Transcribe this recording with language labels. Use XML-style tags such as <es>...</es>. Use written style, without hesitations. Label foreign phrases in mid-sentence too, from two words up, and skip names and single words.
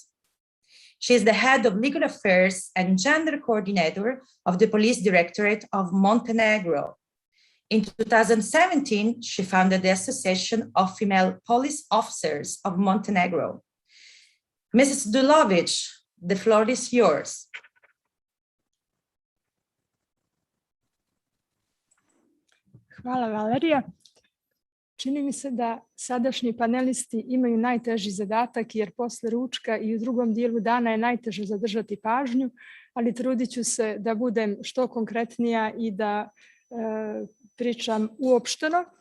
<en>She is the head of legal affairs and gender coordinator of the police directorate of Montenegro. In 2017, she founded the Association of Female Police Officers of Montenegro. Mrs. Dulovic, the floor is yours.</en> <sr>Hvala, Valerija. Čini mi se da sadašnji panelisti imaju najteži zadatak jer posle ručka i u drugom dijelu dana je najteže zadržati pažnju, ali trudit ću se da budem što konkretnija i da pričam uopšteno.</sr>